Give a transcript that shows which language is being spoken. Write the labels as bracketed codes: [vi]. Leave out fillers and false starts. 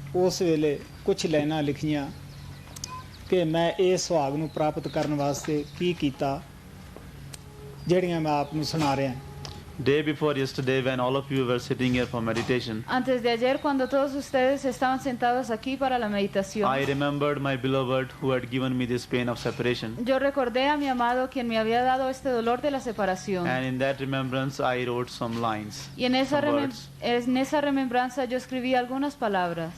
[pa] ਉਸ ਵੇਲੇ ਕੁਝ ਲਾਈਨਾਂ ਲਿਖੀਆਂ ਕਿ ਮੈਂ ਇਹ ਸੁਹਾਗ ਨੂੰ ਪ੍ਰਾਪਤ ਕਰਨ ਵਾਸਤੇ ਕੀ ਕੀਤਾ, ਜਿਹੜੀਆਂ ਮੈਂ ਆਪ ਨੂੰ ਸੁਣਾ ਰਿਹਾ। [en] Day before yesterday, when all of you were sitting here for meditation, [es] Antes de ayer, cuando todos ustedes estaban sentados aquí para la meditación, [en] I remembered my beloved who had given me this pain of separation. [es] yo recordé a mi amado quien me había dado este dolor de la separación. [en] And in that remembrance, I wrote some lines, [es] Y en esa, [en] some words, [es] remembranza yo escribí algunas palabras